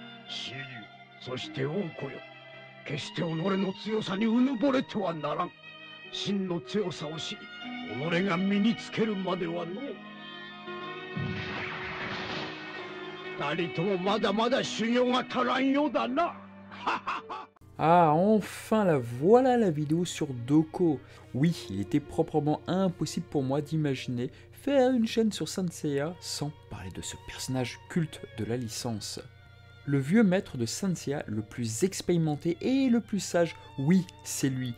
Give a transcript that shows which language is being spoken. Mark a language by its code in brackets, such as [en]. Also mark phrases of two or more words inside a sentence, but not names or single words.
[ja] 紫龍、そして王子よ。決して己の強さにうぬぼれてはならん。真の強さを知り、己が身につけるまではの。二人ともまだまだ修行が足らんようだな。 [fr] Ah, enfin voilà la vidéo sur Doko. Oui, il était proprement impossible pour moi d'imaginer faire une chaîne sur Saint Seiya sans parler de ce personnage culte de la licence. Le vieux maître de Saint Seiya, le plus expérimenté et le plus sage, oui, c'est lui.